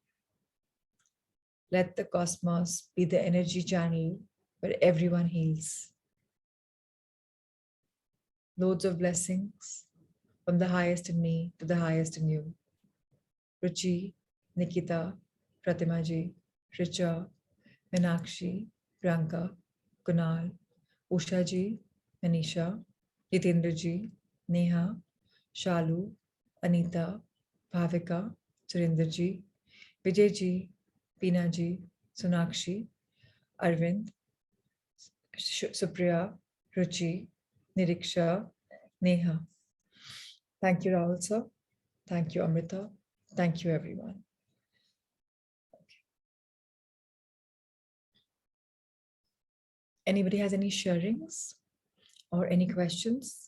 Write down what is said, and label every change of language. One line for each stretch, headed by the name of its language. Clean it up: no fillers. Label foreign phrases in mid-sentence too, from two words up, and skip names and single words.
English: Let the cosmos be the energy channel where everyone heals. Loads of blessings from the highest in me to the highest in you. Ruchi, Nikita, Pratimaji, Richa, Meenakshi, Priyanka, Kunal, Ushaji, Manisha, Jitendraji, Neha, Shalu, Anita, Bhavika, Surendraji, Vijayji, Pinaji, Sonakshi, Arvind, Supriya, Ruchi, Niriksha, Neha. Thank you, Rahul sir. Thank you, Amrita. Thank you, everyone. Anybody has any sharings or any questions?